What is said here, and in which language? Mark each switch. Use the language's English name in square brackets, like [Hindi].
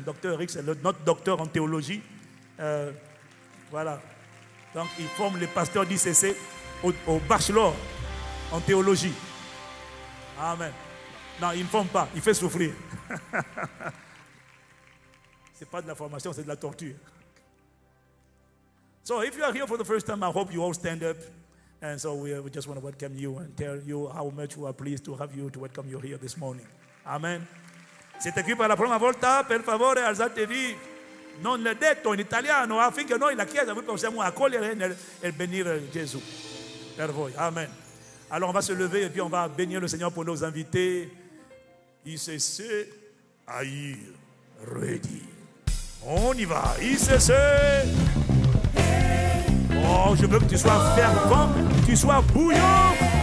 [French] Docteur Eric, c'est notre docteur en théologie. Voilà. Donc, il forme les pasteurs d'ICC au bachelor en théologie. Amen. Non, il ne forme pas, il fait souffrir. Ce n'est pas de la formation, c'est de la torture. [English] So if you are here for the first time, I hope you all stand up. And so we just want to welcome you and tell you how much we are pleased to have you, to welcome you here this morning. Amen. [Italian] Siete qui per la prima volta, per favore alzatevi. Non l'ho detto in italiano affinché noi la Chiesa vi possiamo accogliere e benire Gesù per voi. Amen. [French] Alors on va se lever et puis on va bénir le Seigneur pour nos invités. ICC, Aïe, ready. On y va. ICC. Oh, je veux que tu sois fervent, que tu sois bouillant.